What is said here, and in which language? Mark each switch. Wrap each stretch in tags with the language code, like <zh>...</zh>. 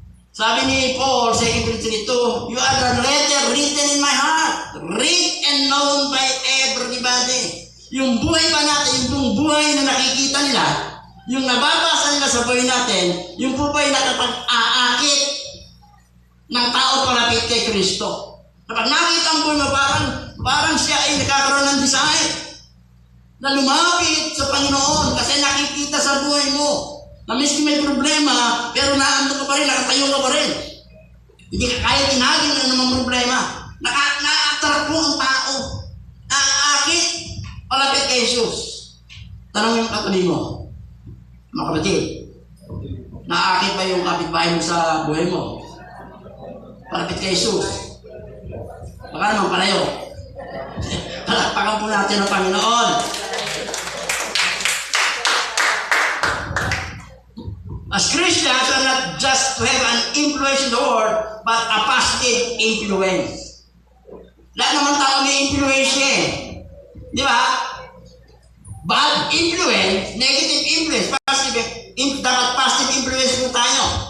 <tl>Sabi ni Paul,</tl> <en>2 Corinthians 2, you are the letter written in my heart, read and known by everybody.</en> <tl>Yung buhay ba natin, yung buhay na nakikita nila, yung nababasa nila sa buhay natin, yung po ba'y nakapag-aakit ng tao palapit kay Kristo? Kapag nakita ang buhay mo, parang siya ay nakakaroon ng desire na lumapit sa Panginoon kasi nakikita sa buhay mo na miski may problema, pero naando ka pa rin, nakatayo ka pa rin. Hindi ka kaya tinagin ng namang problema. Na-attract mo ang tao. Naaakit palapit kay Jesus. Tanong yung katabi mo, mga kapatid, naaakit ba yung kapitbahay mo sa buhay mo? Palapit kay Jesus. Baka naman palayo. Palakpakan po natin ang Panginoon.</tl> <en>As Christians, are not just to have an influence in the world, but a positive influence.</en> <tl>Lahat naman tao may influence eh. Di ba?</tl> <en>Bad influence, negative influence,</en> <tl>dapat positive influence po tayo.</tl>